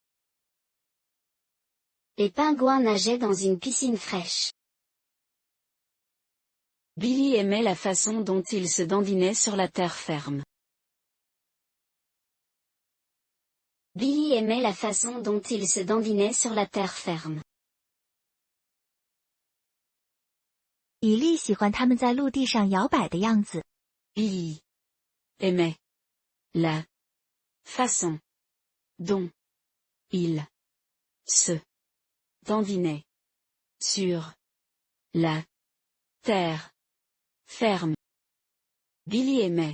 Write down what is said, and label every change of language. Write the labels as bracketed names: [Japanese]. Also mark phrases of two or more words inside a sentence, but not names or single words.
[French] Les pingouins nageaient dans une piscine fraîche. Billy aimait la façon dont il se dandinait sur la terre ferme. Billy aimait la façon dont il se dandinait sur la terre ferme. [Chinese] 比利喜欢他们在陆地上摇摆的样子。 [French] Billy aimait la façon dont il se dandinait sur la terre ferme. Billy aimait.